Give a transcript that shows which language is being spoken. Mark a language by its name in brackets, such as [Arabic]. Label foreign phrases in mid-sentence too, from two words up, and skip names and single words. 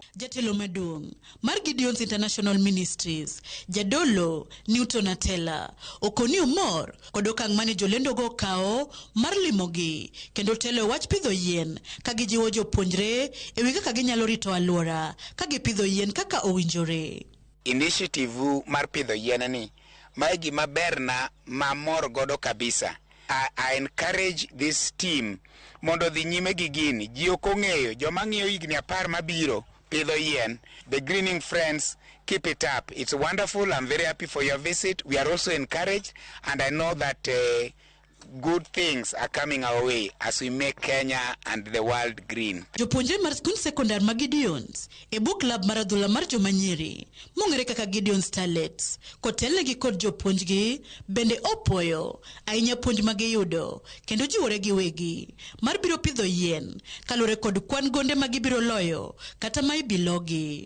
[Luo (Kenya and Tanzania)] Jatelo maduong' mar Gideon's International Ministries, Jadolo Newton Atela, okoni omor kod okang' mane jolendogo okawo mar limogi kendo telo wach pidho yien ka gijiwo jopuonjre e wi kaka ginyalo rito alwora ka gipidho yien kaka owinjore. Initiative mar pidho yien ni mae gima berna mamor godo kabisa. [English] I encourage this team [Luo (Kenya and Tanzania)] mondo dhi nyime gi gini. Ji ok ong'eyo, joma ng'iyo higni 10 mabiro pidho yien. [English] The Greening Friends, keep it up. It's wonderful. I'm very happy for your visit. We are also encouraged, and I know that good things are coming our way as we make Kenya and the world green. [Luo (Kenya and Tanzania)] Jopuonjre mar skul sekondar ma Gideons e bwo klab mar adhula mar jomanyiri mong'ere kaka Gideon Starlets kotelegi kod jopuonjgi bende opoyo ahinya puonj ma giyudo kendo jiwore giwegi mar biro pidho yien kalure kod kwan gonde ma gibiro loyo kata ma ibilogi.